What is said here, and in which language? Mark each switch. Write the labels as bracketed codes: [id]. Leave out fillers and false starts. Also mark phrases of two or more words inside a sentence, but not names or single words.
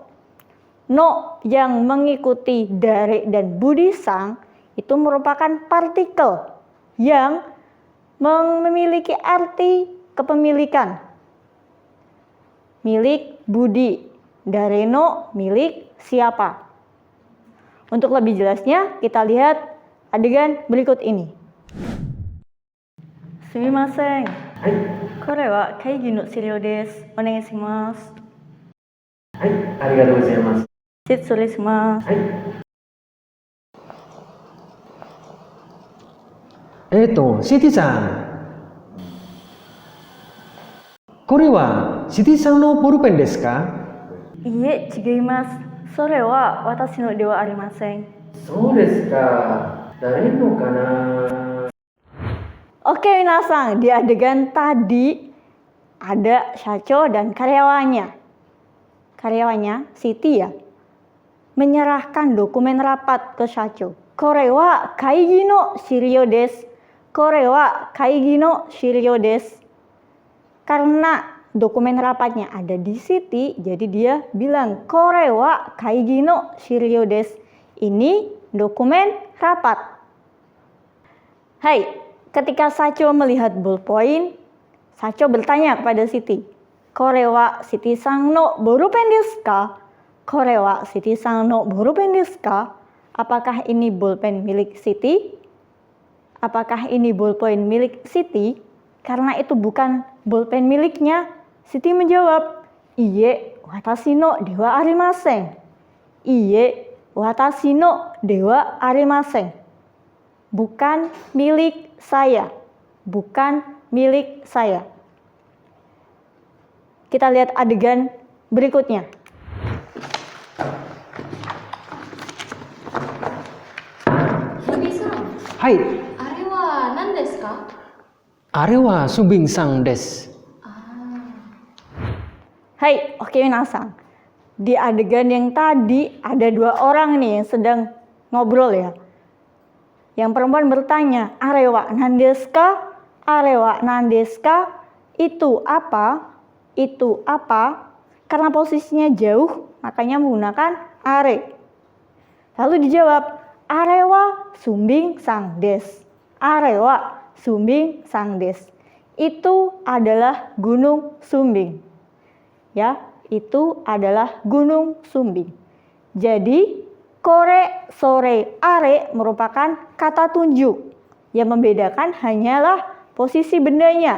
[id] No yang mengikuti Dare dan Budi sang itu merupakan partikel yang memiliki arti kepemilikan. Milik Budi. Dareno milik siapa? Untuk lebih jelasnya kita lihat adegan berikut ini. [ja] Sumimasen. Hai. これは会議の資料です。お願いします。はい、ありがとうございます。失礼します。はい。シティさん。これはシティさんのボールペンですか？いいえ、違います。それは私のではありません。そうですか。誰のかな？ [id] Oke minasang, di adegan tadi ada Shacho dan karyawannya. Karyawannya, Siti ya, menyerahkan dokumen rapat ke Shacho. [ja] これは会議の資料です。これは会議の資料です. [id] Karena dokumen rapatnya ada di Siti, jadi dia bilang [ja] これは会議の資料です. [id] Ini dokumen rapat. Hai, ketika Shacho melihat ballpoint, Shacho bertanya kepada Siti, [ja] "これはシティさんのボールペンですか?" "これはシティさんのボールペンですか?" [id] Apakah ini bolpen milik Siti? Apakah ini ballpoint milik Siti? Karena itu bukan bolpen miliknya, Siti menjawab, [ja] "Iye, 私のではありません." "いいえ、私のではありません." [id] Bukan milik saya. Bukan milik saya. Kita lihat adegan berikutnya. [ja] Budi-san, はい。あれは何ですか？あれはスビンさんです。 [id] Hai, oke minasang. Di adegan yang tadi ada dua orang nih yang sedang ngobrol ya. Yang perempuan bertanya, [ja] "あれは何ですか? あれは何ですか?" [id] Itu apa? Itu apa? Karena posisinya jauh, makanya menggunakan are. Lalu dijawab, [ja] "あれはスンビンさんです." あれはスンビンさんです. [id] Itu adalah Gunung Sumbing. Ya, itu adalah Gunung Sumbing. Jadi kore, sore, are merupakan kata tunjuk. Yang membedakan hanyalah posisi bendanya.